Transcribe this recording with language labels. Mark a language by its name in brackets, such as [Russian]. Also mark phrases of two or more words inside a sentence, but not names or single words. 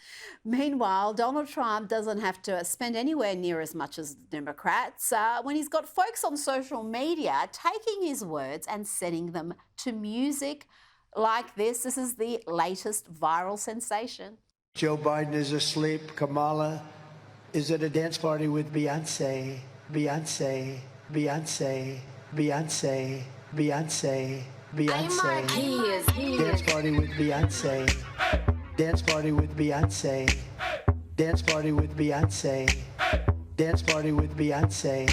[English] Meanwhile, Donald Trump doesn't have to spend anywhere near as much as the Democrats when he's got folks on social media taking his words and setting them to music like this. This is the latest viral sensation. Joe Biden is asleep. Kamala is at a dance party with Beyonce. Beyonce, Beyonce, Beyonce, Beyonce. Beyonce. Dance party with Beyonce. Dance party with Beyonce. Dance party with Beyonce. Dance party with Beyonce.